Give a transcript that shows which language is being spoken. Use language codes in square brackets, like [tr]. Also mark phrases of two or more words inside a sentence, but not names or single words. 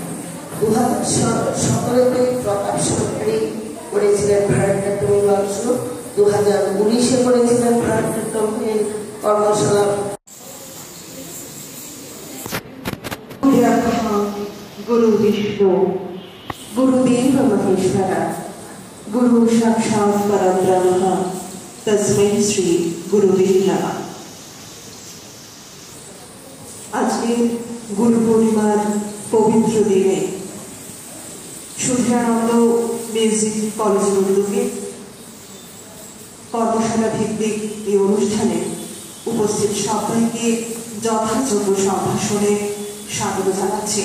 [bn] 2017-তে প্রতাপ সরকারি করেছিলেন ভারতনাট্যম অংশ, 2019-এ করেছিলেন ভারতনাট্যমের কর্মশালা। [sa] গুরু বিষ্ণু गुरुदेव महेश्वरा गुरु साक्षात् परब्रह्म तस्मै श्री गुरुदेव नमः। [bn] আজকে গুরু পূর্ণিমার পবিত্র দিনে সূর্যানন্দ মিউজিক কলেজের উদ্যোগে কর্মশালা ভিত্তিক এই অনুষ্ঠানে উপস্থিত সবাইকে যথাযোগ্য সম্ভাষণে স্বাগত জানাচ্ছি।